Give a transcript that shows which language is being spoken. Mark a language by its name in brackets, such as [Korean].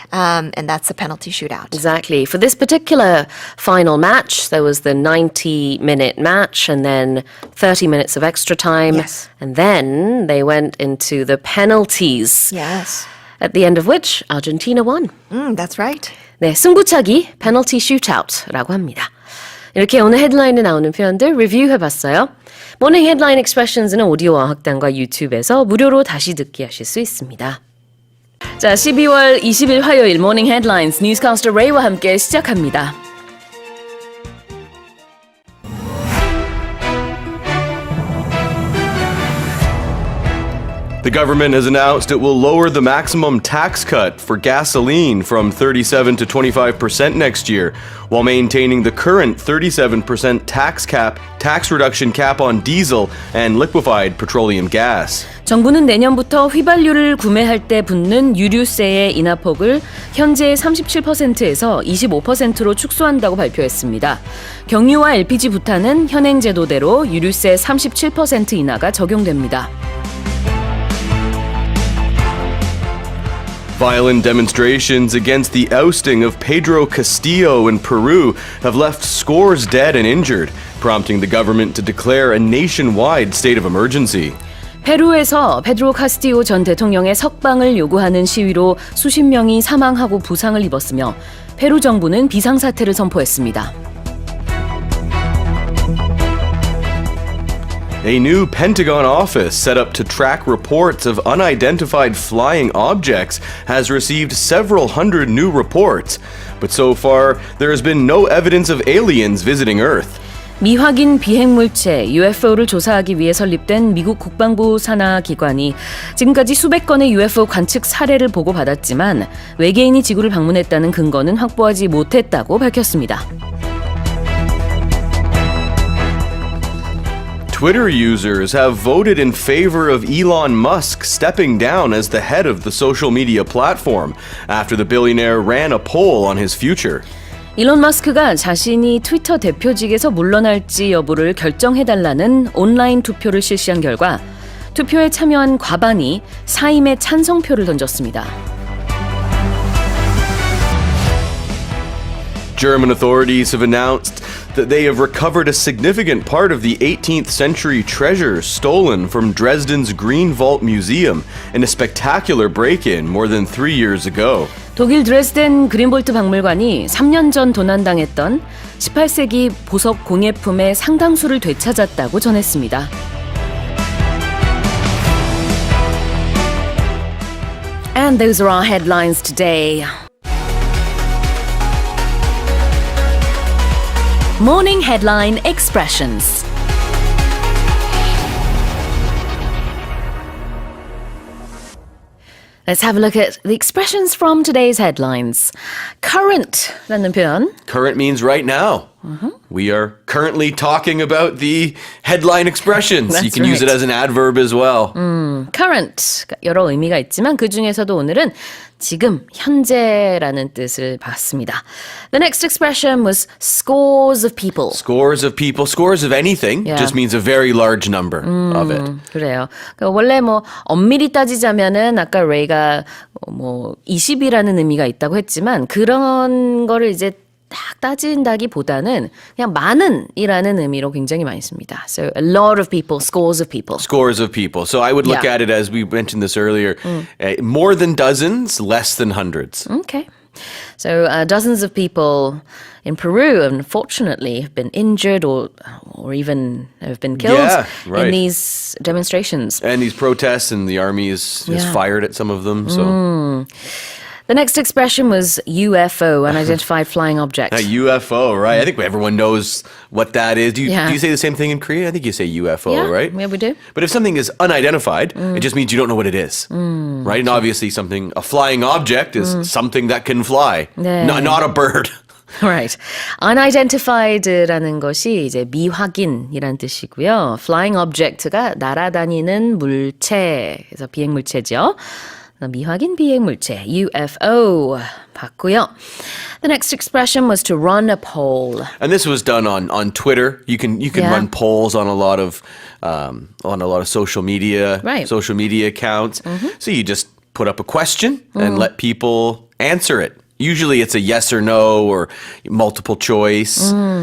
[English] And that's a penalty shootout. Exactly. For this particular final match, there was the 90-minute match and then 30 minutes of extra time. Yes. And then they went into the penalties. Yes. At the end of which, Argentina won. That's right. [Korean] 네, 승부차기, penalty shootout라고 합니다. 이렇게 오늘 헤드라인에 나오는 표현들 리뷰해봤어요. 모닝 헤드라인 익스프레션즈는 오디오와 학당과 유튜브에서 무료로 다시 듣기 하실 수 있습니다. 자, 12월 20일 화요일 모닝 헤드라인스 뉴스캐스터 레이와 함께 시작합니다. [English] The government has announced it will lower the maximum tax cut for gasoline from 37 to 25% next year, while maintaining the current 37% tax reduction cap on diesel and liquefied petroleum gas. [Korean] 정부는 내년부터 휘발유를 구매할 때 붙는 유류세의 인하폭을 현재의 37%에서 25%로 축소한다고 발표했습니다. 경유와 LPG 부탄은 현행 제도대로 유류세 37% 인하가 적용됩니다. [English] Violent demonstrations against the ousting of Pedro Castillo in Peru have left scores dead and injured, prompting the government to declare a nationwide state of emergency. [Korean] 페루에서 페드로 카스티오 전 대통령의 석방을 요구하는 시위로 수십 명이 사망하고 부상을 입었으며 페루 정부는 비상사태를 선포했습니다. [English] A new Pentagon office set up to track reports of unidentified flying objects has received several hundred new reports, but so far there has been no evidence of aliens visiting Earth. [Korean] 미확인 비행물체 UFO를 조사하기 위해 설립된 미국 국방부 산하 기관이 지금까지 수백 건의 UFO 관측 사례를 보고받았지만 외계인이 지구를 방문했다는 근거는 확보하지 못했다고 밝혔습니다. [English] Twitter users have voted in favor of Elon Musk stepping down as the head of the social media platform after the billionaire ran a poll on his future. [Korean] 일론 머스크가 자신이 트위터 대표직에서 물러날지 여부를 결정해달라는 온라인 투표를 실시한 결과 투표에 참여한 과반이 사임의 찬성표를 던졌습니다. [English] German authorities have announced that they have recovered a significant part of the 18th century treasure stolen from Dresden's Green Vault Museum in a spectacular break-in more than 3 years ago. [Korean] 독일 드레스덴 그린볼트 박물관이 3년 전 도난당했던 18세기 보석 공예품의 상당수를 되찾았다고 전했습니다. [English] And those are our headlines today. Morning Headline Expressions. Let's have a look at the expressions from today's headlines. [Korean] Current라는 표현. [English] Current means right now. We are currently talking about the headline expressions. That's You can use it right. as an adverb as well. [Korean] Current 여러 의미가 있지만 그 중에서도 오늘은 지금 현재라는 뜻을 봤습니다. [English] The next expression was scores of people. Scores of people, scores of anything Yeah. just means a very large number of it. [Korean] 그래요. 그러니까 원래 뭐 엄밀히 따지자면은 아까 레이가 뭐 20이라는 의미가 있다고 했지만 그런 거를 이제 딱 따진다기보다는 그냥 많은이라는 의미로 굉장히 많이 씁니다. [English] So a lot of people, scores of people. Scores of people. So I would look Yeah. at it as we mentioned this earlier, more than dozens, less than hundreds. Okay. So dozens of people in Peru, unfortunately, have been injured or even have been killed Yeah, right. in these demonstrations. And these protests, and the army is Yeah. fired at some of them. So The next expression was UFO, unidentified flying object. a UFO, right? I think everyone knows what that is. Do you Yeah. say the same thing in Korea? I think you say UFO, Yeah, right? yeah, we do. But if something is unidentified, it just means you don't know what it is, right? And obviously, a flying object is something that can fly, [Korean] 네. [English] not a bird. Right. [Korean] Unidentified라는 것이 이제 미확인이란 뜻이고요. Flying object가 날아다니는 물체, 그래서 비행물체죠. 미확인 비행물체, UFO 봤고요. [English] The next expression was to run a poll. And this was done on Twitter. You can Yeah. run polls on a lot of social media, Right. social media accounts. So you just put up a question and let people answer it. Usually it's a yes or no or multiple choice.